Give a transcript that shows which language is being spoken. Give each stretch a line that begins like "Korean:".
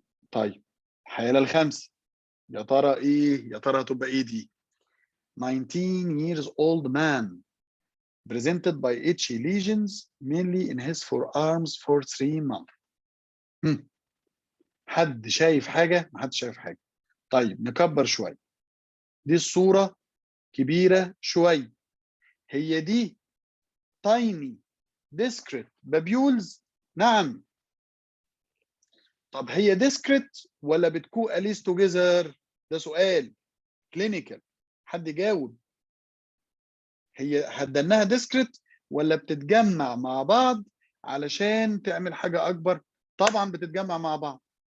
Arabic: طيب الحاله الخامسه، يا ترى ايه؟ يا ترى هتبقى ايه دي؟
English: 19 years old man presented by itchy lesions mainly in his forearms for 3 months.
Arabic: حد شايف حاجه؟ ما حدش شايف حاجه. طيب نكبر شويه. دي الصوره كبيره شويه. هي دي
English: tiny discrete babules؟ نعم.
Arabic: طب هي discrete ولا بتكوalesce together؟ ده سؤال كلينيكال، حد يجاوب. هي هتدنها discrete ولا بتتجمع مع بعض علشان تعمل حاجة أكبر؟ طبعا بتتجمع مع بعض.